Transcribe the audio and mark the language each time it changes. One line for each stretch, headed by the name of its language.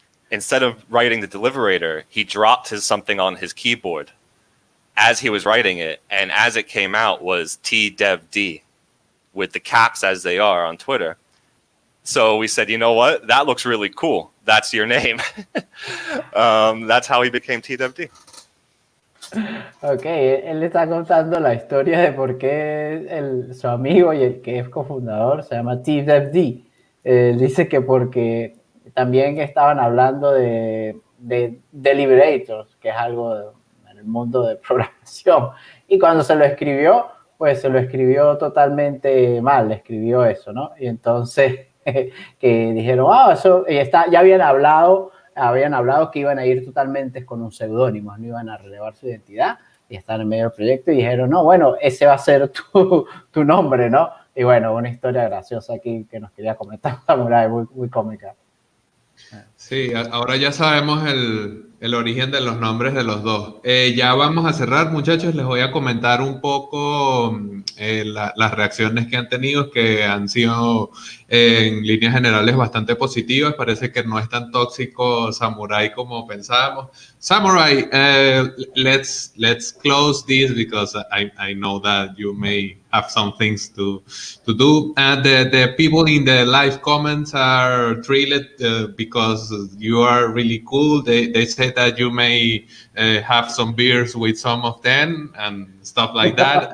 English: Instead of writing the Deliberator, he dropped something on his keyboard as he was writing it, and as it came out was TDevD with the caps as they are on Twitter. So we said, you know what? That looks really cool. That's your name. That's how he became TDevD.
Spanish: Ok, él le está contando la historia de por qué su amigo y el que es cofundador se llama TDevD. Dice que porque también estaban hablando de deliberators, que es algo en el mundo de programación. Y cuando se lo escribió, pues se lo escribió totalmente mal, le escribió eso, ¿no? Y entonces que dijeron, eso, y ya habían hablado que iban a ir totalmente con un seudónimo, no iban a relevar su identidad, y están en medio del proyecto y dijeron, no, bueno, ese va a ser tu nombre, ¿no? Y bueno, una historia graciosa aquí que nos quería comentar Samourai, muy cómica. Sí, ahora ya sabemos el origen de los nombres de los dos. Ya vamos a cerrar, muchachos. Les voy a comentar un poco las reacciones que han tenido, que han sido en líneas generales bastante positivas. Parece que no es tan tóxico Samourai como pensábamos.
English: Samourai, let's close this because I know that you may have some things to do. And the people in the live comments are thrilled because you are really cool. They say that you may have some beers with some of them and stuff like that.